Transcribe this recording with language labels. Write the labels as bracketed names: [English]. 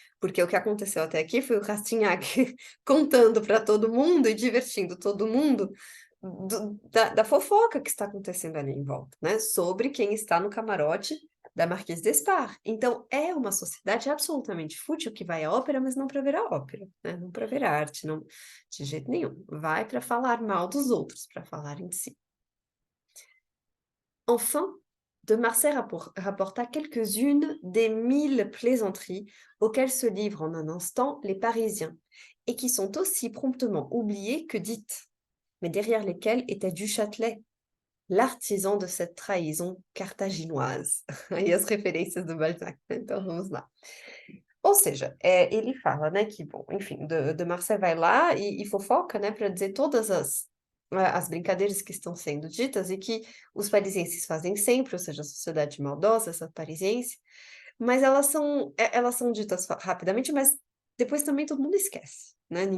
[Portuguese] Porque o que aconteceu até aqui foi o Rastignac contando para todo mundo e divertindo todo mundo da fofoca que está acontecendo ali em volta, né? Sobre quem está no camarote da Marquise d'Espard. Então, é uma sociedade absolutamente fútil que vai à ópera, mas não para ver a ópera, né? Não para ver a arte, não, de jeito nenhum. Vai para falar mal dos outros, para falar em si. [French] Enfin, de Marsay rapporta quelques-unes des 1000 plaisanteries auxquelles se livrent en un instant les Parisiens, et qui sont aussi promptement oubliées que dites, mais derrière lesquelles était du Châtelet, l'artisan de cette trahison carthaginoise. [Portuguese] Aí as referências do Balzac, né? Então vamos lá. Ou seja, ele fala, né, que, bom, enfim, de Marsay vai lá e fofoca, né, para dizer todas as brincadeiras que estão sendo ditas e que os parisienses fazem sempre, ou seja, a sociedade maldosa, essa parisiense, mas elas são ditas rapidamente, mas depois também todo mundo esquece, né?